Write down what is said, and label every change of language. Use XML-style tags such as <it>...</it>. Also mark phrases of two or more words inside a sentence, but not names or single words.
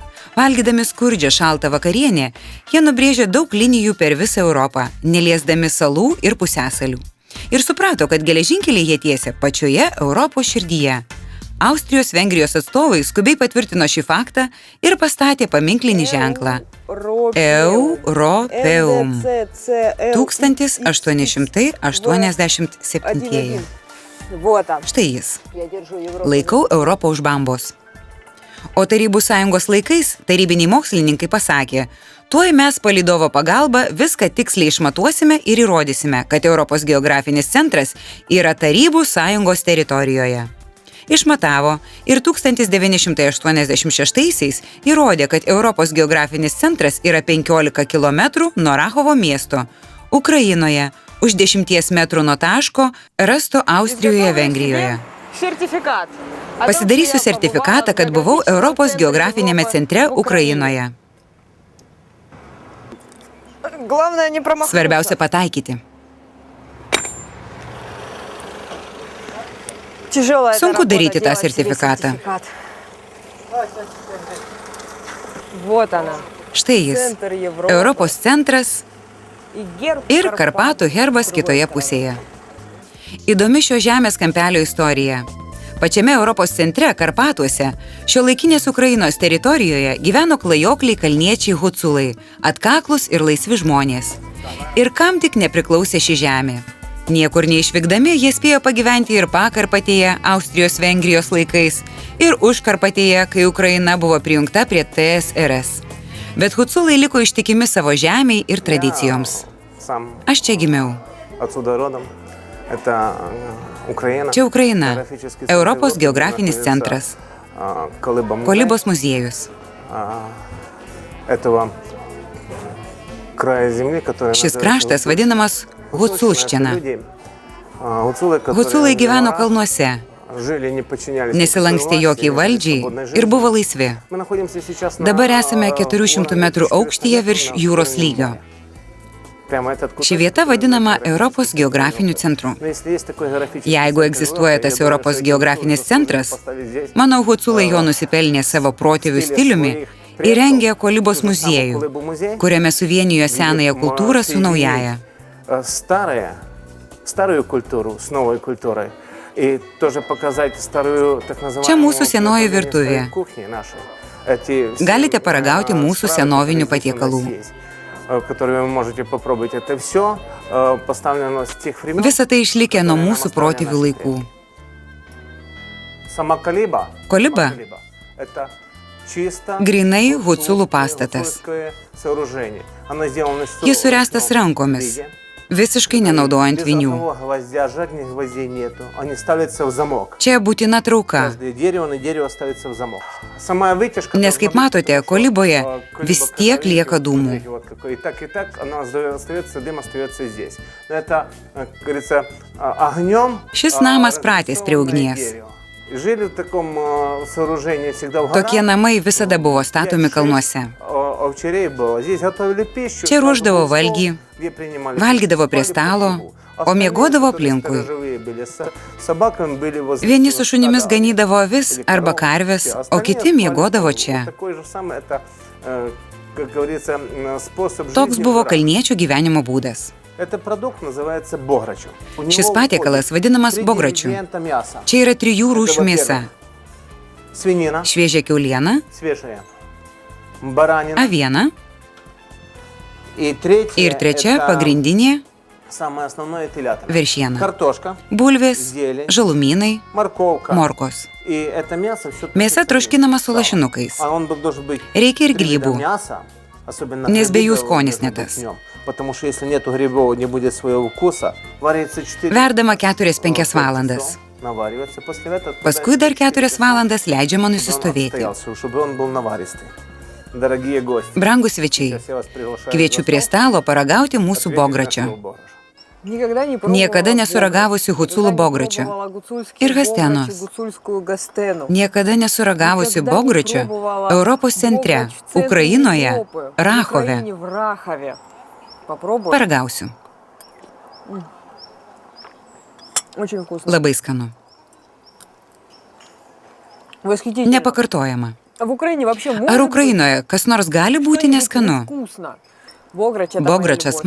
<lt>Valgydami skurdžią šaltą vakarienę, jie nubrėžė daug linijų per visą Europą, neliesdami salų ir pusiasalių. Ir suprato, kad geležinkelį jie tiesia pačioje Europos širdyje. Austrijos-Vengrijos atstovai skubiai patvirtino šį faktą ir pastatė paminklinį ženklą Europeum 1887.</lt> <ru>Вот он.</ru> <lt>Štai jis.</lt> <ru>Я держу Европу.</ru> <lt>Laikau Europą už bambos. O Tarybų sąjungos laikais tarybiniai mokslininkai pasakė, tuoj mes palydovo pagalba viską tiksliai išmatuosime ir įrodysime, kad Europos geografinis centras yra Tarybų sąjungos teritorijoje. Išmatavo ir 1986-aisiais įrodė, kad Europos geografinis centras yra 15 km nuo Rachovo miesto, Ukrainoje, už 10 metrų nuo taško, rasto Austrijoje, Vengrijoje. Sertifikat. Pasidarysiu sertifikatą, kad buvau Europos geografinėme centre Ukrainoje.</lt> <ru>Главное не промахнуться.</ru> <lt>Svarbiausia pataikyti.</lt> <ru>Тяжелая эта</ru> <lt>Sunku</lt> <ru>работа,</ru> <lt>daryti tą</lt> <ru>делать себе</ru> <lt>sertifikatą.</lt> <ru>сертификат. Вот она.</ru> <lt>Štai jis.</lt> <ru>Центр Европы.</ru> <lt>Europos centras</lt> <ru>И герб</ru> <lt>ir</lt> <ru>Карпат.</ru> <lt>Karpatų herbas kitoje pusėje. Įdomi šio žemės kampelio istorija. Pačiame Europos centre, Karpatuose, šiuolaikinės Ukrainos teritorijoje gyveno klajokliai kalniečiai huculai, atkaklus ir laisvi žmonės. Ir kam tik nepriklausė ši žemė. Niekur neišvykdami jie spėjo pagyventi ir Pakarpatėje, Austrijos-Vengrijos laikais, ir Užkarpatėje, kai Ukraina buvo prijungta prie TSRS. Bet huculai liko ištikimi savo žemiai ir tradicijoms.</lt> <ru>Сам</ru> <lt>Aš čia gimiau.</lt> <ru>отсюда родом. Это Украина.</ru> <lt>Čia Ukraina,</lt> <ru>Географический центр</ru> <lt>Europos</lt> <ru>Европы,</ru> <lt>geografinis</lt> <ru>находится,</ru> <lt>centras,</lt> <ru>Колыба музей,</ru> <lt>Kolibos muziejus.</lt> <ru>этого края земли, который</ru> <lt>Šis</lt> <ru>называется</ru> <lt>kraštas</lt> <ru>Гуцульщина.</ru> <lt>vadinamas</lt> <ru>Гуцульщина.</ru> <lt>Huculščina.</lt> <ru>Это люди, гуцулы, которые</ru> <lt>Huculai gyveno</lt> <ru>жили,</ru> <lt>kalnuose,</lt> <ru>жили, не подчинялись</ru> <lt>nesilankstė</lt> <ru>никакой</ru> <lt>jokiai</lt> <ru>власти,</ru> <lt>valdžiai</lt> <ru>свободной</ru> <lt>ir</lt> <ru>жизни.</ru> <lt>buvo laisvi.</lt> <ru>Мы находимся сейчас на,</ru> <lt>Dabar esame 400</lt> <ru>уровне</ru> <lt>metrų</lt> <ru>400</ru> <lt>aukštyje virš</lt> <ru>метров</ru> <lt>jūros</lt> <ru>над</ru> <lt>lygio.</lt> <ru>уровнем. Прямо этот</ru> <lt>Ši</lt> <ru>кусочек</ru> <lt>vieta vadinama</lt> <ru>географический</ru> <lt>Europos</lt> <ru>центр</ru> <lt>geografiniu</lt> <ru>Европы.</ru> <lt>centru.</lt> <ru>Но если есть такой географический</ru> <lt>Jeigu</lt> <ru>центр</ru> <lt>egzistuoja</lt> <ru>Европы,</ru> <lt>tas</lt> <ru>я думаю,</ru> <lt>Europos</lt> <ru>что</ru> <lt>geografinis</lt> <ru>гуцулы</ru> <lt>centras,</lt> <ru>поставить здесь,</ru> <lt>manau, huculai jo nusipelnė savo protėvių stiliumi ir rengė Kolibos muziejų, kuriame suvienijo senąją kultūrą su naujaja.</lt> <ru>Старую культуру с новой культурой. И тоже показать старую, так называемую,</ru> <lt>Čia mūsų senoji virtuvė.</lt> <ru>кухни нашей. Эти все,</ru> <lt>Galite paragauti mūsų</lt> <ru>стравы,</ru> <lt>senovinių</lt> <ru>которые здесь у нас</ru> <lt>patiekalų.</lt> <ru>есть, которые вы можете попробовать. Это все поставлено с тех времен.</ru> <lt>Visa tai išlikę nuo</lt> <ru>которые нам</ru> <lt>mūsų</lt> <ru>оставили</ru> <lt>protėvių</lt> <ru>наши</ru> <lt>laikų.</lt> <ru>предки. Сама колиба.</ru> <lt>Koliba</lt> <ru>Это чисто</ru> <lt>Grynai</lt> <ru>гуцульское</ru> <lt>huculų pastatas.</lt> <ru>сооружение. Оно сделано из</ru> <lt>Jis suręstas</lt> <ru>сурового</ru> <lt>rankomis.</lt> <ru>виде.</ru> <lt>visiškai nenaudojant</lt> <ru>Без</ru> <lt>vinių.</lt> <ru>одного гвоздя, жадных гвоздей нету. Они ставятся в замок.</ru> <lt>Čia būtina trauka,</lt> <ru>Каждое дерево на дерево ставится в замок. Сама вытяжка...</ru> <lt>nes kaip matote, koliboje vis tiek lieka dūmų.</lt> <ru>И так она остается, дым остается здесь. Но это, как говорится, огнем...</ru> <lt>Šis namas pratęs prie ugnies.</lt> <ru>Жили в таком сооружении всегда в горах.</ru> <lt>Tokie namai visada buvo statomi kalnuose.</lt> <ru>Овчарей было. Здесь готовили пищу.</ru> <lt>Čia ruošdavo valgį,</lt> <ru>где принимали</ru> <lt>valgydavo prie</lt> <ru>спали</ru> <lt>stalo,</lt> <ru>по кругу.</ru> <lt>o miegodavo</lt> <ru>Остальные, которые</ru> <lt>aplinkui.</lt> <ru>сторожевые были, с собаками были возле</ru> <lt>Vieni su</lt> <ru>стада.</ru> <lt>šunimis ganydavo avis</lt> <ru>Или</ru> <lt>arba</lt> <ru>коровы.</ru> <lt>karves,</lt> <ru>Все.</ru> <lt>o</lt> <ru>Остальные</ru> <lt>kiti</lt> <ru>спали</ru> <lt>miegodavo</lt> <ru>по кругу.</ru> <lt>čia.</lt> <ru>Такой же самый это, как говорится, способ</ru> <lt>Toks</lt> <ru>жизни в</ru> <lt>buvo</lt> <ru>горах.</ru> <lt>kalniečių gyvenimo būdas.</lt> <ru>Этот продукт называется бограчу. У него</ru> <lt>Šis patiekalas</lt> <ru>входит</ru> <lt>vadinamas</lt> <ru>3</ru> <lt>bogračiu.</lt> <ru>ингредиента мяса.</ru> <lt>Čia yra 3 rūšių mėsa</lt> <ru>Свинина,</ru> <lt>- šviežia kiauliena,</lt> <ru>свежая, баранина.</ru> <lt>aviena</lt> <ru>И третье,</ru> <lt>ir trečia</lt> <ru>это</ru> <lt>pagrindinė</lt> <ru>самое основное телятина.</ru> <lt>veršiena.</lt> <ru>Картошка,</ru> <lt>Bulvės,</lt> <ru>зелень,</ru> <lt>žalumynai,</lt> <ru>морковка.</ru> <lt>morkos.</lt> <ru>И это мясо все</ru> <lt>Mėsa troškinama su lašinukais.</lt> <ru>А он должен быть</ru> <lt>Reikia ir</lt> <ru>3 вида</ru> <lt>grybų,</lt> <ru>мяса, особенно</ru> <lt>nes be jų</lt> <ru>грибы</ru> <lt>skonis</lt> <ru>должны</ru> <lt>ne</lt> <ru>быть</ru> <lt>tas.</lt> <ru>в нем. Потому что если нету грибов, не будет своего вкуса. Варится 4</ru> <lt>Verdama 4-5 valandas.</lt> <ru>Наваривается. После этого</ru> <lt>Paskui dar 4 valandas leidžiama</lt> <ru>чтобы он</ru> <lt>nusistovėti.</lt> <ru>отстоялся, чтобы он был наваристый. Дорогие гости,</ru> <lt>Brangus svečiai,</lt> <ru>сейчас я вас приглашаю</ru> <lt>kviečiu</lt> <ru>за</ru> <lt>prie</lt> <ru>стол.</ru> <lt>stalo paragauti mūsų</lt> <ru>Ответьте на слово</ru> <lt>bogračio.</lt> <ru>«бограч». Никогда не пробовала</ru> <lt>Niekada</lt> <ru>бограч.</ru> <lt>nesuragavusi huculų</lt> <ru>Никогда не</ru> <lt>bogračio</lt> <ru>пробовала гуцульский</ru> <lt>ir</lt> <ru>бограч</ru> <lt>gastenos.</lt> <ru>и гуцульскую гастену.</ru> <lt>Niekada nesuragavusi</lt> <ru>Никогда не</ru> <lt>bogračio</lt> <ru>пробовала</ru> <lt>Europos centre,</lt> <ru>бограч в центре</ru> <lt>Ukrainoje,</lt> <ru>Европы, в</ru> <lt>Rachove.</lt> <ru>Украине, в Рахове. Попробуй.</ru> <lt>Paragausiu.</lt> <ru>Очень вкусно.</ru> <lt>Labai skanu.</lt> <ru>Восхитительно.</ru> <lt>Nepakartojama.</lt> <ru>А в Украине вообще может</ru> <lt>Ar</lt> <ru>быть</ru> <lt>Ukrainoje kas nors gali būti</lt> <ru>что-нибудь</ru> <lt>neskanu?</lt> <ru>невкусно? Бограч это моя</ru> <lt>Bogračas</lt> <ru>любовь.</ru>